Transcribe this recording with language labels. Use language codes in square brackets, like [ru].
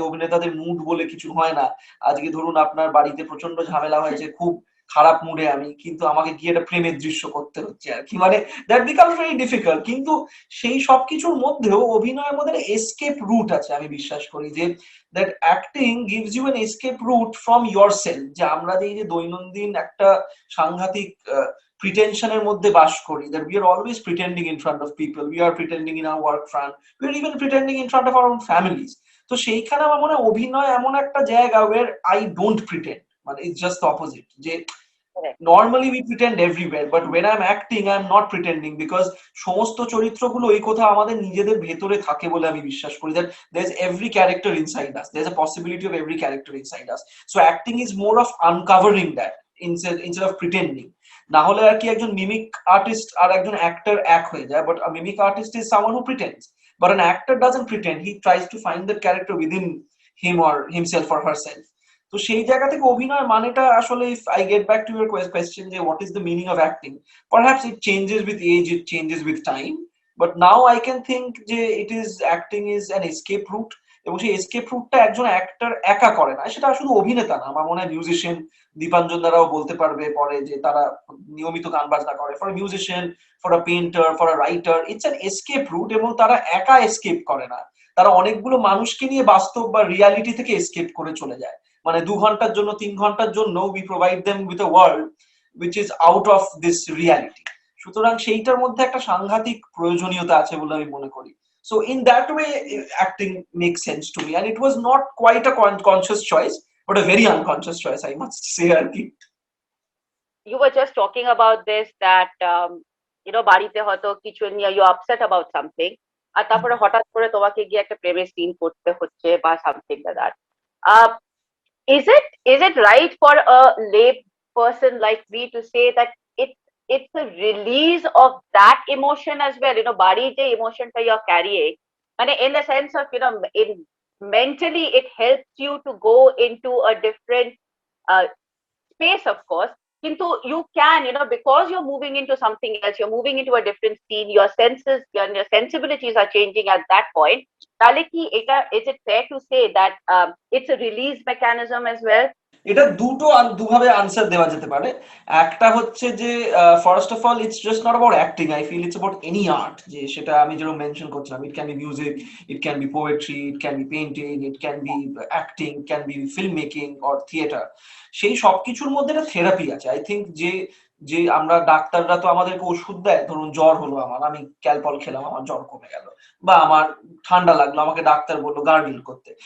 [bn] অভিনেতাদের মুড বলে কিছু হয় না। আজকে ধরুন আপনার বাড়িতে প্রচন্ড ঝামেলা হয়েছে, খুব খারাপ মুডে আমি, কিন্তু আমাকে গিয়ে একটা প্রেমের দৃশ্য করতে হচ্ছে আর কি, মানে [en] That becomes very difficult. [bn] কিন্তু সেই সবকিছুর মধ্যেও অভিনয়ের মধ্যে এসকেপ রুট আছে, আমি বিশ্বাস করি যে [en] That acting gives you an escape route from yourself. [bn] যে আমরা যে এই যে দৈনন্দিন একটা সাংঘাতিক প্রিটেনশনের মধ্যে বাস করি, [en] that we are always pretending in front of people, we are pretending in our work front, we are even pretending in front of our own families. [bn] তো সেইখানে আমার মনে হয় অভিনয় এমন একটা জায়গা [en] where I don't pretend, মানে it's just the opposite, যে normally we pretend everywhere, but when I'm acting I'm not pretending, because [bn] সমস্ত চরিত্রগুলো এই কথা আমাদের নিজেদের ভেতরে থাকে বলে আমি বিশ্বাস করি, [en] that there's every character inside us, there's a possibility of every character inside us. So acting is more of uncovering that instead of pretending. [bn] না হলে আর কি একজন মিমিক আর্টিস্ট আর একজন অ্যাক্টর এক হয়ে যায়, [en] But a mimic artist is someone who pretends, but an actor doesn't pretend, he tries to find that character within him or himself or herself. [bn] তো সেই জায়গা থেকে অভিনয় মানেটা আসলে, [en] if I get back to your question যে what is the meaning of acting, perhaps it changes with age, it changes with time, but now I can think যে it is, acting is an escape route, [bn] এবং সেই escape রুটটা একজন actor একা করে না, সেটা শুধু অভিনেতা না, আমার মনে হয় মিউজিশিয়ান, দীপাঞ্জন দ্বারাও বলতে পারবে পরে যে তারা নিয়মিত গান বাজনা করে, [en] for musician, for a painter, for a writer, it's an escape route, [bn] এবং তারা একা এসকেপ করে না, তারা অনেকগুলো মানুষকে নিয়ে বাস্তব বা রিয়ালিটি থেকে এসকেপ করে চলে যায়। মানে 2 ঘন্টার জন্য [en] 3 ঘন্টার জন্য we provide them with a world which is out of this reality. [bn] সুতরাং সেইটার মধ্যে একটা সাংঘাতিক প্রয়োজনীয়তা আছে বলে আমি মনে করি। [en] So in that way, acting makes sense to me, and it was not quite a conscious choice, but a very unconscious choice, I must say. You were just talking about this, that [bn] বাড়িতে হয়তো কিছু নিয়ে [en] you upset about something, [bn] আর তারপরে হঠাৎ করে তোমাকে গিয়ে একটা প্রেমের সিন করতে হচ্ছে বা [en] something like that. Uh, is it right for a lay person like me to say that it's a release of that emotion as well, body je emotion ta you're carrying, and in the sense of in mentally it helps you to go into a different space, of course, কিন্তু you can, because you're moving into something else, you're moving into a different scene, your senses, your sensibilities are changing at that point. [bn] তাহলে কি এটা, [en] is it fair to say that it's a release mechanism as well? [bn] এটা দুভাবে answer দেওয়া যেতে পারে। একটা হচ্ছে যে [en] first of all it's just not about acting, I feel it's about any art, [bn] যে সেটা আমি যেরকম মেনশন করছিলাম, [en] It can be music, it can be poetry, it can be painting, it can be acting, can be film making or theatre. [bn] সেই সবকিছুর মধ্যে একটা therapy আছে। আই থিঙ্ক যে যে আমরা ডাক্তাররা তো আমাদেরকে ওষুধ দেয়, ধরুন জ্বর হলো আমার, আমি ক্যালপল খেলাম, আমার জ্বর কমে গেল, বা আমার ঠান্ডা লাগলো, আমাকে ডাক্তার বললো গার্গল করতে।